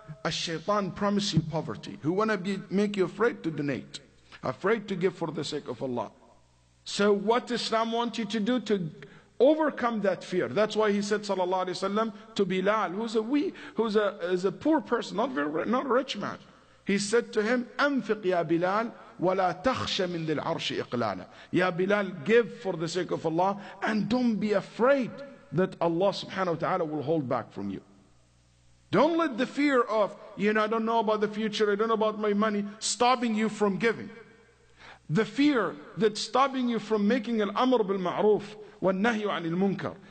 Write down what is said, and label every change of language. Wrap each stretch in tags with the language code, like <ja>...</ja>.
<en>A shaitan promises you poverty. Who want to make you afraid to donate, afraid to give for the sake of Allah. So what Islam wants you to do to overcome that fear? That's why he said, sallallahu alaihi wasallam, to Bilal, who's a poor person, not a rich man. He said to him,</en> <ar>أنفق يا بلال ولا تخش من ذي العرش إقلالا.</ar> <en>Ya Bilal, give for the sake of Allah, and don't be afraid that Allah subhanahu wa ta'ala will hold back from you. Don't let the fear of, I don't know about the future, I don't know about my money, stopping you from giving. The fear that's stopping you from making al-amr bil-ma'roof wal-nahyu anil munkar.</en>